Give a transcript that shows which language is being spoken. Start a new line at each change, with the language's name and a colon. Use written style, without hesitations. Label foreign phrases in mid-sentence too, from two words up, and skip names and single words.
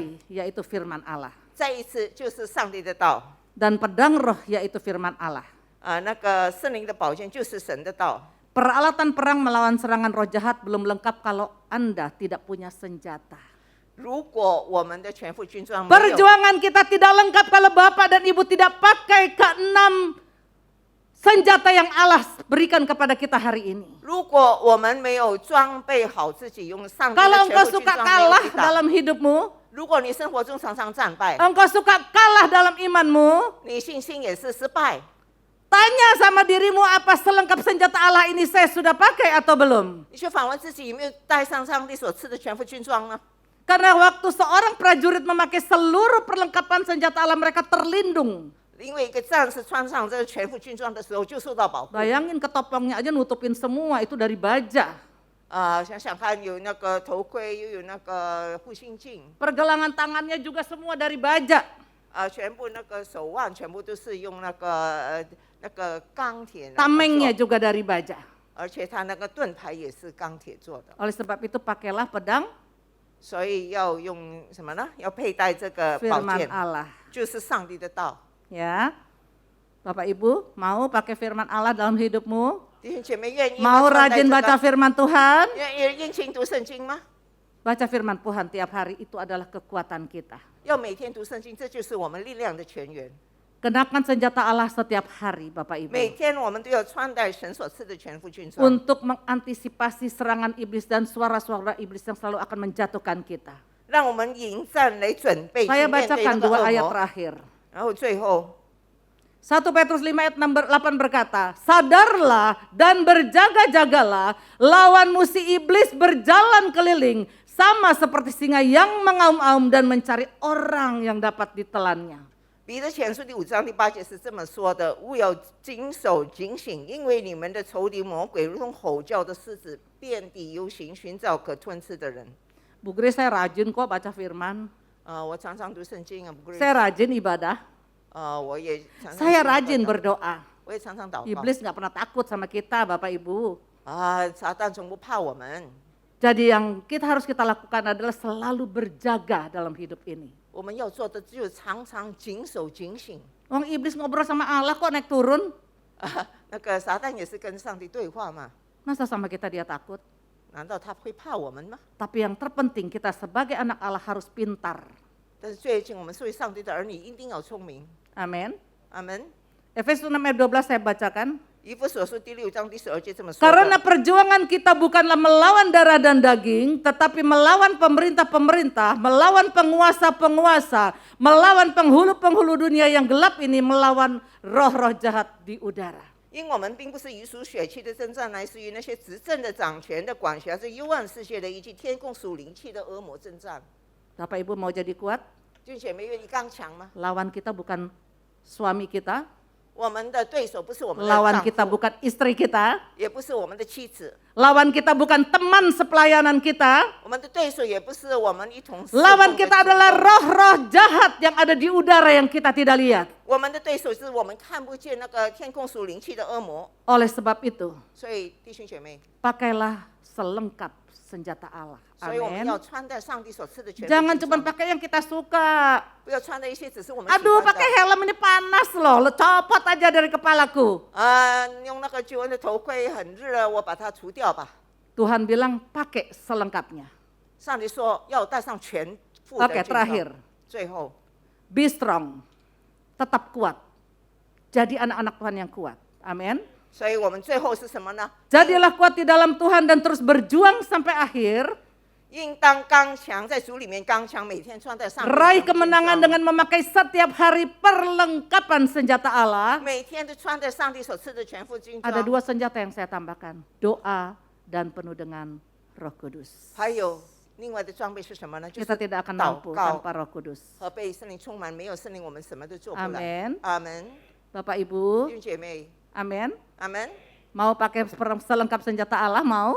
Indonesian: kembali yaitu firman Allah.
Chinese: 再一次就是上帝的道。
Indonesian: Dan pedang roh yaitu firman Allah.
Chinese: 那个圣灵的宝剑就是神的道。
Indonesian: Peralatan perang melawan serangan roh jahat belum lengkap kalau Anda tidak punya senjata.
Chinese: 如果我们的全副军装没有，
Indonesian: Perjuangan kita tidak lengkap kalau Bapak dan Ibu tidak pakai keenam senjata yang Allah berikan kepada kita hari ini.
Chinese: 如果我们没有装备好自己，用上帝
Indonesian: Kalau
Chinese: 的
Indonesian: engkau
Chinese: 全副军
Indonesian: suka
Chinese: 装没有
Indonesian: kalah
Chinese: 抵挡，
Indonesian: dalam hidupmu,
Chinese: 如果你生活中常常战败，
Indonesian: engkau suka kalah dalam imanmu,
Chinese: 你信心也是失败。
Indonesian: tanya sama dirimu apa selengkap senjata Allah ini saya sudah pakai atau belum?
Chinese: 你去反问自己有没有带上上帝所赐的全副军装呢？
Indonesian: Karena waktu seorang prajurit memakai seluruh perlengkapan senjata Allah mereka terlindung.
Chinese: 因为一个战士穿上这个全副军装的时候就受到保护。
Indonesian: Bayangin ketopongnya aja nutupin semua itu dari baja.
Chinese: 想想看，有那个头盔，又有那个护心镜，
Indonesian: Pergelangan tangannya juga semua dari baja.
Chinese: 全部那个手腕全部都是用那个钢铁来
Indonesian: Tamengnya
Chinese: 做，
Indonesian: juga dari baja.
Chinese: 而且它那个盾牌也是钢铁做的，
Indonesian: Oleh sebab itu pakailah pedang
Chinese: 所以要用什么呢？要佩戴这个宝
Indonesian: firman
Chinese: 剑，
Indonesian: Allah.
Chinese: 就是上帝的道。
Indonesian: Ya, Bapak Ibu mau pakai firman Allah dalam hidupmu?
Chinese: 弟兄姐妹愿意吗？
Indonesian: Mau
Chinese: 穿戴
Indonesian: rajin
Chinese: 这
Indonesian: baca
Chinese: 个
Indonesian: firman Tuhan?
Chinese: 愿勤读圣经吗？
Indonesian: Baca firman Tuhan tiap hari itu adalah kekuatan kita.
Chinese: 要每天读圣经，这就是我们力量的泉源。
Indonesian: Kenakan senjata Allah setiap hari Bapak Ibu.
Chinese: 每天我们都要穿戴神所赐的全副军装，
Indonesian: Untuk mengantisipasi serangan iblis dan suara-suara iblis yang selalu akan menjatuhkan kita.
Chinese: 让我们迎战来准备去
Indonesian: Saya
Chinese: 面对那
Indonesian: bacakan
Chinese: 个
Indonesian: dua
Chinese: 恶
Indonesian: ayat
Chinese: 魔。
Indonesian: terakhir.
Chinese: 然后最后
Indonesian: 1 Petrus 5 ayat 8 berkata, sadarlah dan berjaga-jagalah, lawan musuh iblis berjalan keliling, sama seperti singa yang mengaum-aum dan mencari orang yang dapat ditelannya.
Chinese: 彼得前书第5章第8节是这么说的：务要谨守警醒，因为你们的仇敌魔鬼如同吼叫的狮子，遍地游行，寻找可吞吃的人。
Indonesian: Bu Grace, saya rajin kok baca firman,
Chinese: 我常常读圣经啊，不过
Indonesian: saya rajin ibadah,
Chinese: 我也常常
Indonesian: saya
Chinese: 祷告
Indonesian: rajin berdoa.
Chinese: 我也常常祷告。
Indonesian: Iblis nggak pernah takut sama kita Bapak Ibu.
Chinese: 撒旦从不怕我们。
Indonesian: Jadi yang harus kita lakukan adalah selalu berjaga dalam hidup ini.
Chinese: 我们要做的只有常常谨守警醒。
Indonesian: Wong iblis ngobrol sama Allah kok naik turun,
Chinese: 那个撒旦也是跟上帝对话嘛？
Indonesian: masa sama kita dia takut?
Chinese: 难道他会怕我们吗？
Indonesian: Tapi yang terpenting kita sebagai anak Allah harus pintar.
Chinese: 但是最近我们作为上帝的儿女，一定要聪明。
Indonesian: Amin.
Chinese: 阿门。
Indonesian: Efesus 6 ayat 12 saya bacakan.
Chinese: 以弗所书第6章第12节这么说
Indonesian: Karena
Chinese: 的：
Indonesian: perjuangan kita bukanlah melawan darah dan daging, tetapi melawan pemerintah-pemerintah, melawan penguasa-penguasa, melawan penghulu-penghulu dunia yang gelap ini, melawan roh-roh jahat di udara.
Chinese: 因我们并不是以属血气的征战，乃是与那些执政的、掌权的、管辖这幽暗世界的，以及天共属灵气的恶魔征战。
Indonesian: Bapak Ibu mau jadi kuat?
Chinese: 弟兄姐妹愿意刚强吗？
Indonesian: Lawan kita bukan suami kita,
Chinese: 我们的对手不是我们的
Indonesian: lawan
Chinese: 丈
Indonesian: kita
Chinese: 夫，
Indonesian: bukan istri kita,
Chinese: 也不是我们的妻子，
Indonesian: lawan kita bukan teman sepelayanan kita,
Chinese: 我们的对手也不是我们一同侍奉的
Indonesian: lawan
Chinese: 主
Indonesian: kita
Chinese: 公
Indonesian: adalah roh-roh jahat yang ada di udara yang kita tidak lihat.
Chinese: 我们的对手是我们看不见那个天共属灵气的恶魔。
Indonesian: Oleh sebab itu,
Chinese: 所以弟兄姐妹，
Indonesian: pakailah selengkap senjata Allah.
Chinese: 所以我们
Indonesian: Amin.
Chinese: 要穿戴上帝所赐的全部
Indonesian: Jangan
Chinese: 军
Indonesian: cuma
Chinese: 装，
Indonesian: pakai yang kita suka.
Chinese: 不要穿的一些只是我们喜
Indonesian: Aduh,
Chinese: 欢
Indonesian: pakai
Chinese: 的。
Indonesian: helm ini panas loh, lo copot aja dari kepalaku.
Chinese: 用那个救恩的头盔很热，我把它除掉吧。
Indonesian: Tuhan bilang pakai selengkapnya.
Chinese: 上帝说要带上全副的
Indonesian: Oke,
Chinese: 军装。
Indonesian: terakhir.
Chinese: 最后，
English: Be strong,
Indonesian: tetap kuat. Jadi anak-anak Tuhan yang kuat. Amin.
Chinese: 所以我们最后是什么呢？
Indonesian: Jadilah kuat di dalam Tuhan dan terus berjuang sampai akhir.
Chinese: 应当刚强，在主里面刚强，每天穿戴上帝的
Indonesian: Raih
Chinese: 全副军
Indonesian: kemenangan
Chinese: 装
Indonesian: dengan memakai setiap hari perlengkapan senjata Allah.
Chinese: 每天都穿戴上帝所赐的全副军
Indonesian: Ada
Chinese: 装。
Indonesian: dua senjata yang saya tambahkan. Doa dan penuh dengan Roh Kudus.
Chinese: 还有另外的装备是什么呢？就是
Indonesian: Kita tidak akan
Chinese: 祷
Indonesian: mampu
Chinese: 告
Indonesian: tanpa Roh Kudus.
Chinese: 和被圣灵充满。没有圣灵，我们什么都做不来。
Indonesian: Amin.
Chinese: 阿门。
Indonesian: Bapak
Chinese: 弟
Indonesian: Ibu,
Chinese: 兄姐妹，
Indonesian: amin.
Chinese: 阿门。
Indonesian: Mau pakai selengkap senjata Allah, mau?